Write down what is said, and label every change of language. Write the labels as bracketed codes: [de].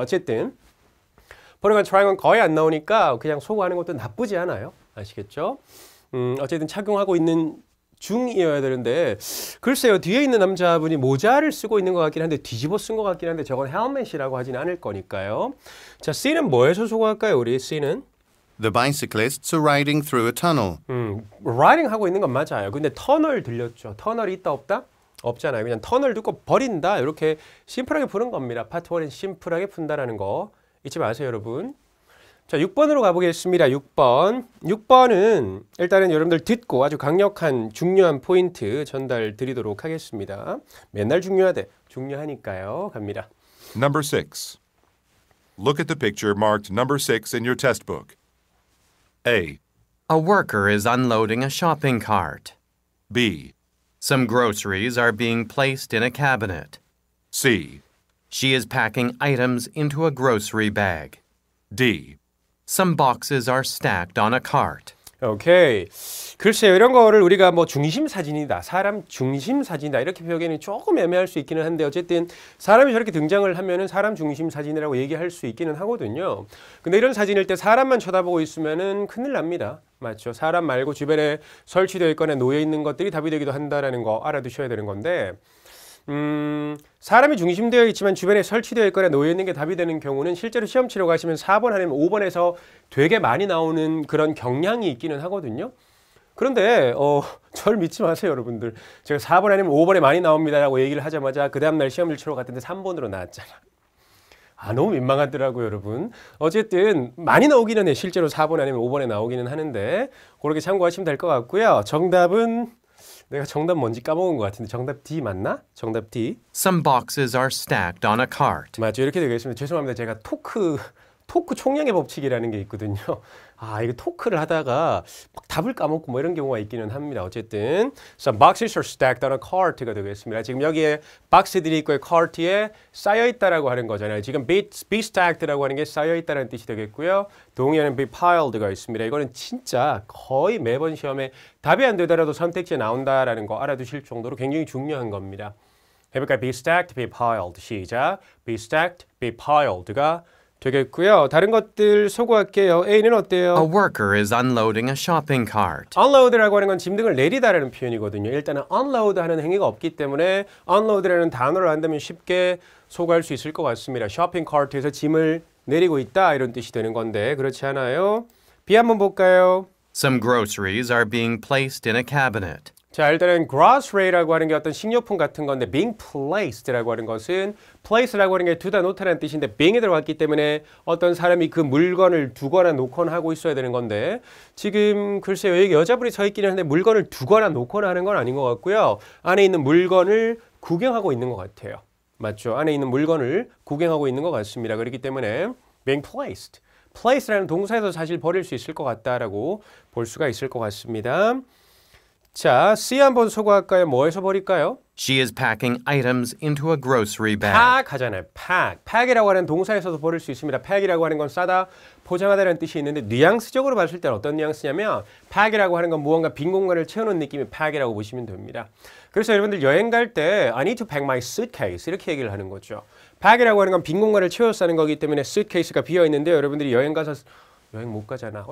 [ko] 어쨌든 [en] putting on, trying on [ko] 거의 안 나오니까 그냥 소거하는 것도 나쁘지 않아요. 아시겠죠? 어쨌든 착용하고 있는 중이어야 되는데 글쎄요. 뒤에 있는 남자분이 모자를 쓰고 있는 것 같긴 한데 뒤집어 쓴 것 같긴 한데 저건 헬멧이라고 하진 않을 거니까요. 자, C는 뭐에서 소거할까요? 우리 C는? [en] The bicyclists are riding through a tunnel. [ko] 라이딩 하고 있는 건 맞아요. 근데 터널 들렸죠. 터널이 있다 없다? 없잖아요. 그냥 터널 듣고 버린다. 이렇게 심플하게 푸는 겁니다. 파트 1은 심플하게 푼다라는 거 잊지 마세요, 여러분. 자, 6번으로 가보겠습니다. 6번. 6번은 일단은 여러분들 듣고 아주 강력한 중요한 포인트 전달 드리도록 하겠습니다. 맨날 중요하니까요. 갑니다. [en] Number 6. Look at the picture marked number 6 in your test book. A, A worker is unloading a shopping cart. B, Some groceries are being placed in a cabinet. C, She is packing items into a grocery bag. D. Some boxes are stacked on a cart. [ko] 오케이. 글쎄요, 이런 거를 우리가 뭐 중심 사진이다, 사람 중심 사진이다 이렇게 표현이 조금 애매할 수 있기는 한데 어쨌든 사람이 저렇게 등장을 하면은 사람 중심 사진이라고 얘기할 수 있기는 하거든요. 근데 이런 사진일 때 사람만 쳐다보고 있으면은 큰일 납니다. 맞죠? 사람 말고 주변에 설치되어 있거나 놓여 있는 것들이 답이 되기도 한다라는 거 알아두셔야 되는 건데. 사람이 중심되어 있지만 주변에 설치되어 있거나 놓여 있는 게 답이 되는 경우는 실제로 시험 치러 가시면 4번 아니면 5번에서 되게 많이 나오는 그런 경향이 있기는 하거든요. 그런데 절 믿지 마세요, 여러분들. 제가 4번 아니면 5번에 많이 나옵니다라고 얘기를 하자마자 그 다음날 시험을 치러 갔는데 3번으로 나왔잖아. 너무 민망하더라고요, 여러분. 어쨌든 많이 나오기는 해. 실제로 4번 아니면 5번에 나오기는 하는데 그렇게 참고하시면 될 것 같고요. 정답은 내가 정답 뭔지 까먹은 것 같은데 정답 D 맞나? 정답 D. [en] Some boxes are stacked on a cart. [ko] 맞죠. 이렇게 되겠습니다. 죄송합니다. 제가 토크 총량의 법칙이라는 게 있거든요. 이거 토크를 하다가 막 답을 까먹고 뭐 이런 경우가 있기는 합니다. 어쨌든 [en] Some boxes are stacked on a cart [ko] 가 되겠습니다. 지금 여기에 박스들이 있고 cart에 쌓여 있다라고 하는 거잖아요. 지금 be stacked라고 하는 게 쌓여 있다는 뜻이 되겠고요. 동의어는 be piled가 있습니다. 이거는 진짜 거의 매번 시험에 답이 안 되더라도 선택지에 나온다라는 거 알아두실 정도로 굉장히 중요한 겁니다. 해볼까요? be stacked, be piled. 시작. be stacked, be piled가 되겠고요. 다른 것들 소개할게요. A는 어때요? [en] A worker is unloading a shopping cart. [ko] unload라고 하는 건 짐 등을 내리다라는 표현이거든요. 일단은 unload 하는 행위가 없기 때문에 unload라는 단어를 안다면 쉽게 소개할 수 있을 것 같습니다. shopping cart에서 짐을 내리고 있다 이런 뜻이 되는 건데 그렇지 않아요? B 한번 볼까요? [en] Some groceries are being placed in a cabinet. [ko] 자, 일단은 grocery라고 하는 게 어떤 식료품 같은 건데 being placed라고 하는 것은 place라고 하는 게 두다 놓다라는 뜻인데 being에 들어갔기 때문에 어떤 사람이 그 물건을 두거나 놓거나 하고 있어야 되는 건데 지금 글쎄요, 여기 여자분이 서 있기는 한데 물건을 두거나 놓거나 하는 건 아닌 것 같고요. 안에 있는 물건을 구경하고 있는 것 같아요. 맞죠? 안에 있는 물건을 구경하고 있는 것 같습니다. 그렇기 때문에 being placed. place라는 동사에서 사실 버릴 수 있을 것 같다라고 볼 수가 있을 것 같습니다. 자, C 한번 소개할까요? 뭐에서 버릴까요? [en] She is packing items into a grocery bag. [ko] pack 하잖아요. pack. pack이라고 하는 동사에서도 버릴 수 있습니다. pack이라고 하는 건 싸다, 포장하다라는 뜻이 있는데 뉘앙스적으로 봤을 때는 어떤 뉘앙스냐면 pack이라고 하는 건 무언가 빈 공간을 채우는 느낌이 pack이라고 보시면 됩니다. 그래서 여러분들 여행 갈 때 [en] I need to pack my suitcase [ko] 이렇게 얘기를 하는 거죠. pack이라고 하는 건 빈 공간을 채워서 하는 거기 때문에 suitcase가 비어 있는데 여러분들이 여행 가서 여행 못 가잖아.